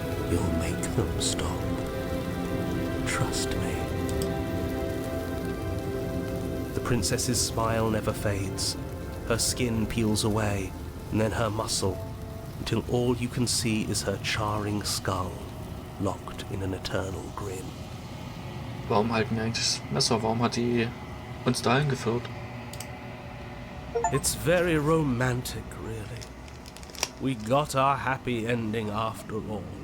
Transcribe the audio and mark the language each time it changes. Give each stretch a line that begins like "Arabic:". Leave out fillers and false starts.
English: You'll make them stop. Trust me. The princess's smile never fades. Her skin peels away, and then her muscle, until all you can see is her charring skull, locked in an eternal grin.
German: Warum halten wir eigentlich das Messer? Warum hat die uns dahin geführt?
English: It's very romantic, really. We got our happy ending after all.